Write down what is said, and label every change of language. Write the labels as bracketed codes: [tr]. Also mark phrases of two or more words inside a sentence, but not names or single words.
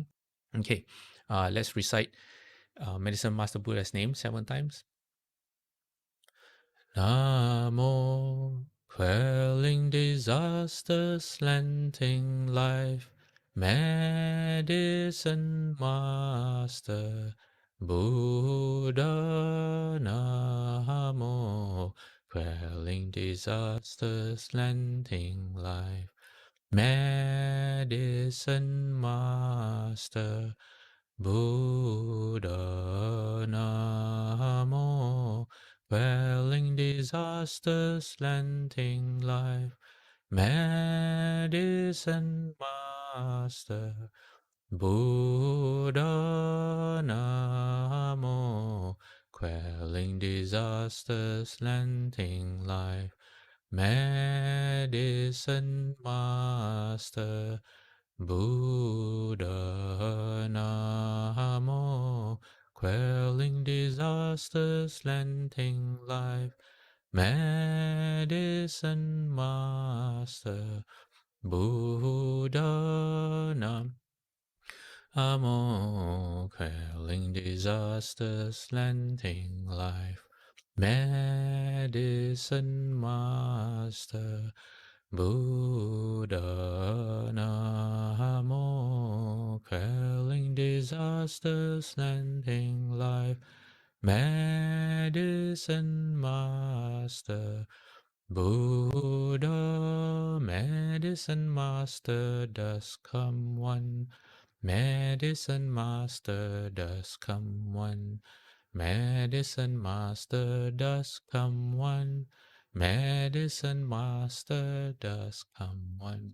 [en] Okay, let's recite Medicine Master Buddha's name 7 times. Namo, quelling disaster, slanting life, Medicine Master Buddha. Namo, quelling disaster, slanting life, Medicine Master Buddha. Namo, quelling disaster, slanting life, Medicine Master Buddha. Namo, quelling disaster, slanting life, Medicine Master Buddha. Namo, quelling disaster, slanting life, Medicine Master Buddha. Namo, quelling disaster, slanting life, Medicine Master Buddha. Namo, quelling disaster, slanting life, Medicine Master Buddha. Medicine Master does come one, Medicine Master does come one, Medicine Master does come one, Medicine Master does come one.